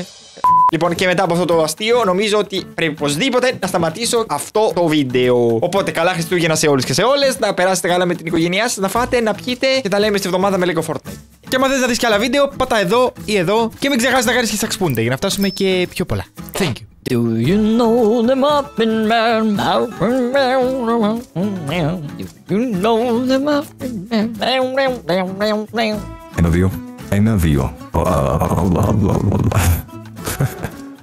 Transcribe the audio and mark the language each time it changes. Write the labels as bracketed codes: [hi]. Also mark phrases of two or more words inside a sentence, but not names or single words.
[el] Λοιπόν, και μετά από αυτό το αστείο, νομίζω ότι πρέπει οπωσδήποτε να σταματήσω αυτό το βίντεο. Οπότε, καλά Χριστούγεννα σε όλους και σε όλες. Να περάσετε καλά με την οικογένειά σας, να φάτε, να πιείτε και τα λέμε στη εβδομάδα με λίγο Fortnite. Και άμα θες να δεις και άλλα βίντεο, πάτα εδώ ή εδώ. Και μην ξεχάσεις να κάνεις και σαξπούντε για να φτάσουμε και πιο πολλά. [en] Thank you. Do you know the Muffin Man? Do you know the Muffin Man? 1, 2. 1, 2.